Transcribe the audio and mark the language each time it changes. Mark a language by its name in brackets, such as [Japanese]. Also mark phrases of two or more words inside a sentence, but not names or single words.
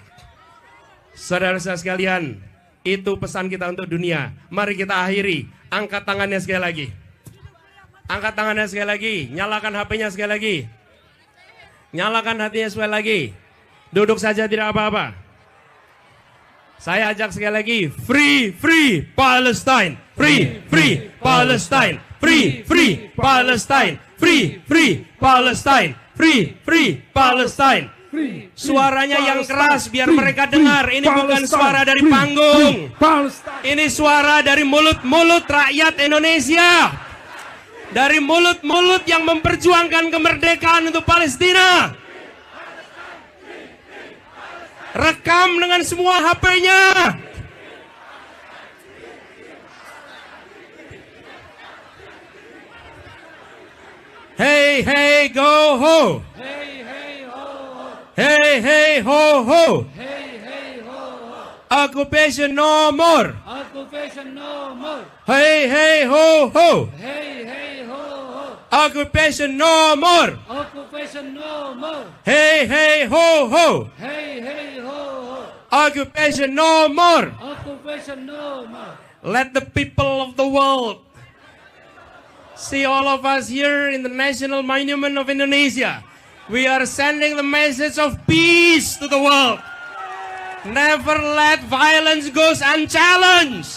[Indonesian] Saudara-saudara sekalian, itu pesan kita untuk dunia. Mari kita akhiri. Angkat tangannya sekali lagi. Angkat tangannya sekali lagi. Nyalakan HP-nya sekali lagi. Nyalakan hatinya sekali lagi. Duduk saja tidak apa-apa. Saya ajak sekali lagi, [English] free, free Palestine, free, free Palestine, free, free Palestine, free, free Palestine, free, free Palestine, [Indonesian] free, Suaranya yang keras biar free, mereka free, dengar. Ini bukan Palestine, suara dari free, panggung. free, Palestine. Ini suara dari mulut-mulut rakyat Indonesia. Dari mulut-mulut yang memperjuangkan kemerdekaan untuk Palestina. Rekam dengan semua HP-nya. [English] Hey, hey, go ho. Hey, hey, ho, ho. Hey, hey, ho, ho. Hey, hey, ho, ho. Occupation no more. Occupation no more. Hey, hey, ho, ho. Hey, hey, ho, ho. Occupation no more. Occupation no more. Hey, hey, ho, ho. Hey, hey, ho, ho. Occupation no more. Occupation no more. Let the people of the world see all of us here in the National Monument of Indonesia. We are sending the message of peace to the world. Never let violence go unchallenged.